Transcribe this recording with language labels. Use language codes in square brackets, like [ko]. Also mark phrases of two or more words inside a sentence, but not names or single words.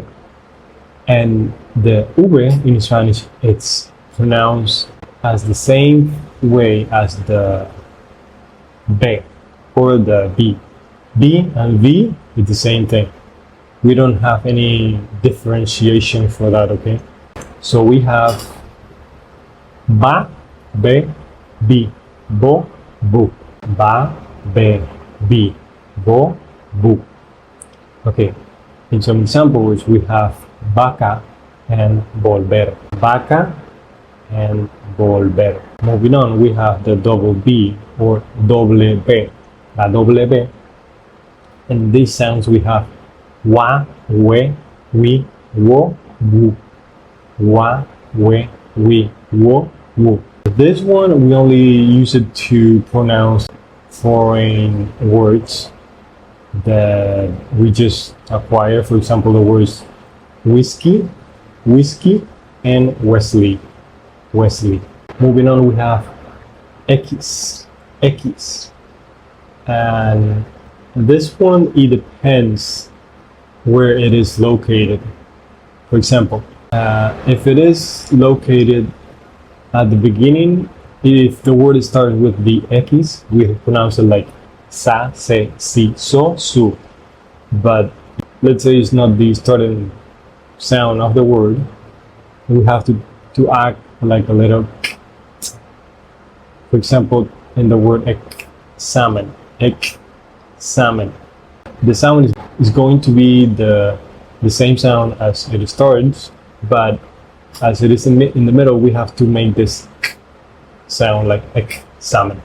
[en] And the V in Spanish, it's pronounced as the same way as the B or the B. B and V is the same thing. We don't have any differentiation for that, okay? So we have ba, be, bi, bo, bu. Ba, be, bi, bo, bu. Okay, in some examples we have vaca and volver. Vaca and volver. Moving on, we have the double B or [es] doble B. La doble B. [en] And these sounds we have wa, we, wo, wu. Wa, we, wo, wu. This one we only use it to pronounce foreign words that we just acquire. For example, the words whiskey, whiskey, and Wesley, Wesley. Moving on, we have X, X. And this one, it depends where it is located. For example, if it is located at the beginning, if the word starts with the X, we pronounce it like sa, se, si, so, su. But let's say it's not the starting sound of the word, we have to act like a little. For example, in the word examine, examine. The sound is going to be the same sound as it starts, but as it is in the middle, we have to make this sound like examen.